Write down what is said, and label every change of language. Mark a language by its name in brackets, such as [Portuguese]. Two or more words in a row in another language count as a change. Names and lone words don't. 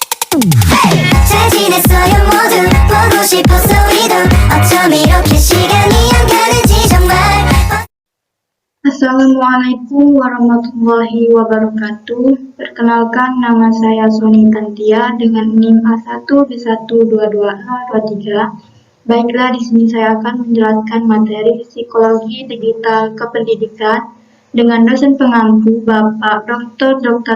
[Korean] 잘 지냈어요 모두 보고 싶어서 우리도 어쩜 이렇게 시간이 안 가는지 정말. [Arabic] السلام عليكم ورحمة الله وبركاته. [Indonesian] Perkenalkan, nama saya Soni Tantia dengan NIM A1B1222023. Baiklah, di sini saya akan menjelaskan materi psikologi digital kependidikan dengan dosen pengampu Bapak Dr.